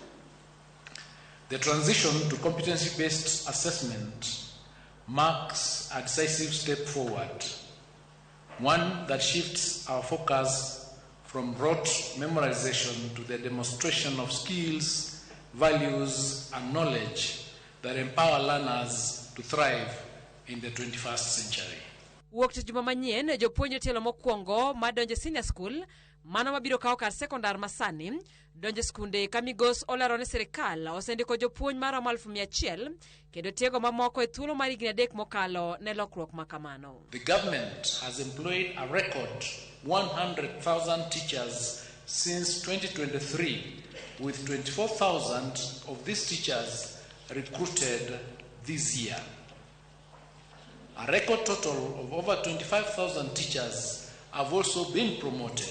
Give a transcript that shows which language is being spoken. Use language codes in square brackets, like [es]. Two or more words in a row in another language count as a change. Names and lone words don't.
[en] The transition to competency-based assessment marks a decisive step forward, one that shifts our focus from rote memorization to the demonstration of skills, values, and knowledge that empower learners to thrive in the 21st century. [luo] Wuok tich juma manyien jopuonjre tielo mokwongo madonje [en] senior school [luo] mano mabiro kawo kar sekondar masani donje skunde ka migos olero ni sirikal osendiko jopuonj maromo 100,000 kendo tiego mamoko e thuolo mar higni 3 mokalo ne lokruok makamano. [en] The government has employed a record 100,000 teachers since 2023, with 24,000 of these teachers recruited this year. A record total of over 25,000 teachers have also been promoted.